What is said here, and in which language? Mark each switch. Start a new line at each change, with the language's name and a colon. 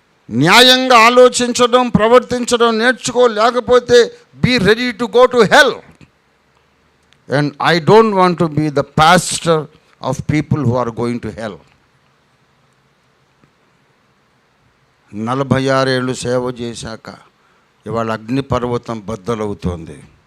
Telugu: న్యాయంగా ఆలోచించడం, ప్రవర్తించడం నేర్చుకో, లేకపోతే
English: Be ready to go to hell. And I don't want to be the pastor of people who are going to hell.
Telugu: 46 ఏళ్ళు సేవ చేశాక ఇవాళ అగ్నిపర్వతం బద్దలవుతోంది.